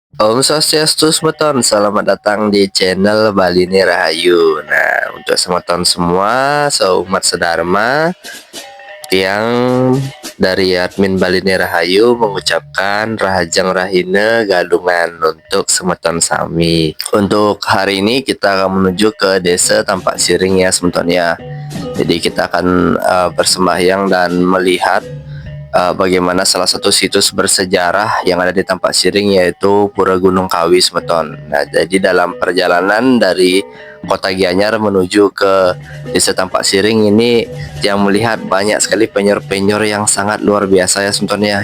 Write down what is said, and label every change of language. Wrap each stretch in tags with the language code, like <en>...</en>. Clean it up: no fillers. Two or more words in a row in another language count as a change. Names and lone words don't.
<ban>Om Swastiastu semeton,</ban> <id>selamat datang di channel Balini Rahayu. Nah, untuk semeton semua, seumat sedharma yang dari admin Balini Rahayu mengucapkan</id> <ban>Rahajang Rahina Galungan</ban> <id>untuk</id> <ban>semeton sami.</ban> <id>Untuk hari ini kita akan menuju ke desa Tampak Siring ya semeton ya. Jadi kita akan bersembahyang dan melihat bagaimana salah satu situs bersejarah yang ada di Tampak Siring yaitu Pura Gunung Kawi semeton. Nah, jadi dalam perjalanan dari Kota Gianyar menuju ke Desa Tampak Siring ini yang melihat banyak sekali penyor-penyor yang sangat luar biasa ya semeton ya.</id>